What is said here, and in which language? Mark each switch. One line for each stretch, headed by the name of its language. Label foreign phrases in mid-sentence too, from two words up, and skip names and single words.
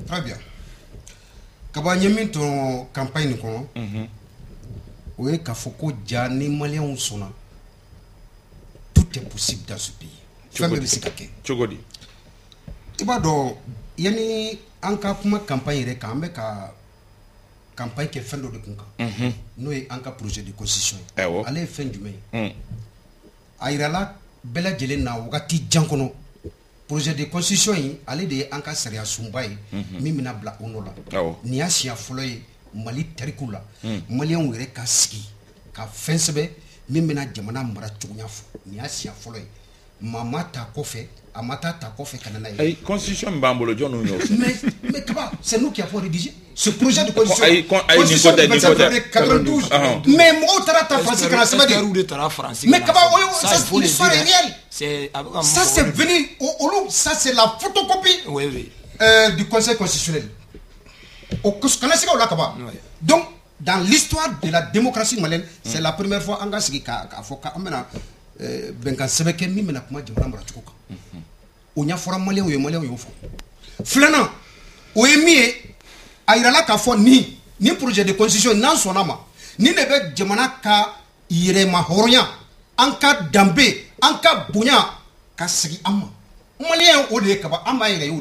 Bambara: Très bien. Kaba n ye min tɔmɔ campagne nin kɔnɔ o ye k'a fɔ ko ja ni maliyɛnw sɔnna
French: tout est possible dans ce pays.
Bambara: Fɛn bɛɛ bɛ se ka kɛ. Cogo di? I b'a dɔn yanni an ka kuma campagne yɛrɛ kan an bɛ ka campagne kɛ fɛn dɔ de kun kan n'o ye an ka
French: projet de constitution
Bambara: ye. Ale ye fɛn jumɛn ye? A yirala bɛɛ lajɛlen na wagati jan kɔnɔ
French: projet de constitution
Bambara: in ale de ye an ka sariya sunba ye min bɛna bila o nɔ la nin y'a siɲɛ fɔlɔ ye Mali tariku la maliyɛnw yɛrɛ ka sigi ka fɛn sɛbɛn min bɛna jamana mara cogoya fɔ nin y'a siɲɛ fɔlɔ ye maa ma ta kɔfɛ a ma taa ta kɔfɛ ka na n'a ye. Constitution min b'an bolo jɔnniw y'o fɔ.
French: mais Kaba c'est nous qui avons rédigé ce projet de constitution. Constitution du 25 février 92.
Bambara: mais mɔgɔw taara ta Faransi kana sɛbɛn de.
French: mais Kaba o l'histoire est réelle. Ça c'est venu ça c'est la photocopie du Conseil constitutionnel.
Bambara: Au kana se ka o la Kaba.
French: donc dans l'histoire de la démocratie malienne c'est la première fois
Bambara: an ka sigi k'a fɔ k'an bɛna bɛnkan sɛbɛn kɛ min bɛna kuma jamana maracogo kan. o ɲɛfɔra maliyɛnw y'o fɔ. filanan o ye min ye a yirala k'a fɔ nin
French: projet de constitution
Bambara: n'an sɔnna ma nin de bɛ jamana ka yɛrɛma hɔrɔnya an ka danbe an ka bonya ka sigi an ma maliyɛn o de ye Kaba an b'a yɛrɛ ye